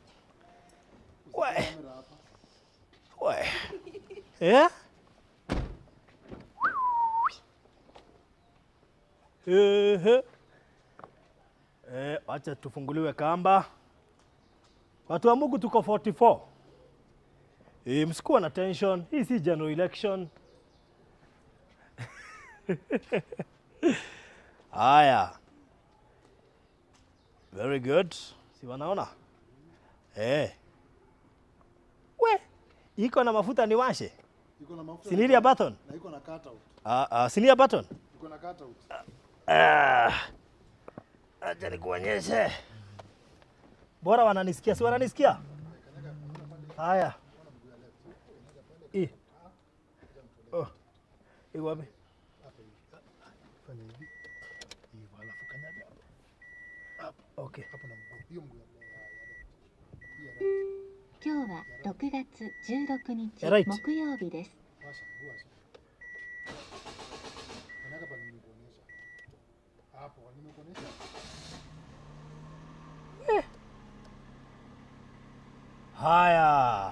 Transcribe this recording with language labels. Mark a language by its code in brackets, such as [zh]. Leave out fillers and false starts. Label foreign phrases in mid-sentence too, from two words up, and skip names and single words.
[sw] Wacha tufunguliwe kamba. Watu wa Mungu tuko 44. Msikuwa na tension. Hii si [en] general election. [sw] Haya. [en] Very good. [sw] Si wanaona? We, iko na mafuta niwashe? Iko na mafuta. Sinilia button? Na iko na cutout. Sinilia button? Iko na cutout. Acha nikuonyeshe. Bora wananisikia, si wananisikia? Haya. Iko wapi? Fanya hivi. Hivi alafu kanyaga hapo. Okay. Hapo na mguu. Hiyo mguu ya [ja] 今日は6月16日 [en] Right. [ja] 木曜日です。 [sw] Haya.